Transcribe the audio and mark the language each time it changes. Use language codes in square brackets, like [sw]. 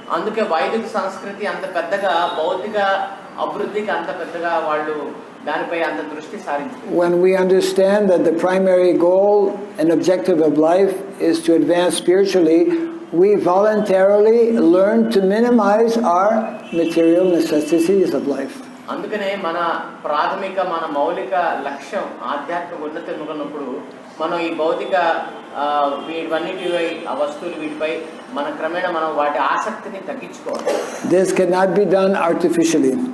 [te] అందుకే వైదిక సంస్కృతి అంత పెద్దగా భౌతిక అభివృద్ధికి అంత పెద్దగా వాళ్ళు దానిపై అంత దృష్టి సారించారు. [en] When we understand that the primary goal and objective of life is to advance spiritually, we voluntarily learn to minimize our material necessities of life. [te] అందుకనే మన ప్రాథమిక మన మౌలిక లక్ష్యం ఆధ్యాత్మిక ఉన్నతి ఉన్నప్పుడు మనం ఈ భౌతిక వీటిపై ఆ వస్తువులు వీటిపై మన క్రమేణా మనం వాటి ఆసక్తిని తగ్గించుకోవాలి. [en] This cannot be done artificially.